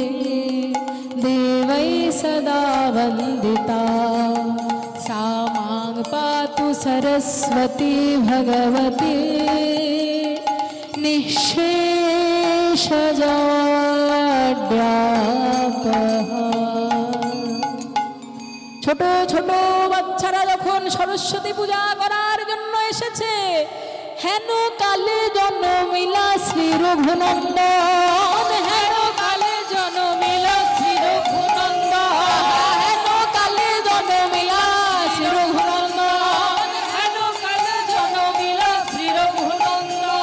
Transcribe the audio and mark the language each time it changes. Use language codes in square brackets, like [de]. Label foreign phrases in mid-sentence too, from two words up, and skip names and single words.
[sa] देवै सदा वन्दिता, सा मां पातु सरस्वती भगवती निःशेषजाड्यापहा। [bn] ছোট ছোট বাচ্চারা যখন সরস্বতী পূজা করার জন্য এসেছে, হেন কালে জন্মিলা শ্রী রঘুনন্দন, হেন কালে জন্মিলা শ্রী রঘুনন্দন, হেন কালে জন্মিলা শ্রী রঘুনন্দন, হেন কালে জন্মিলা শ্রী রঘুনন্দন।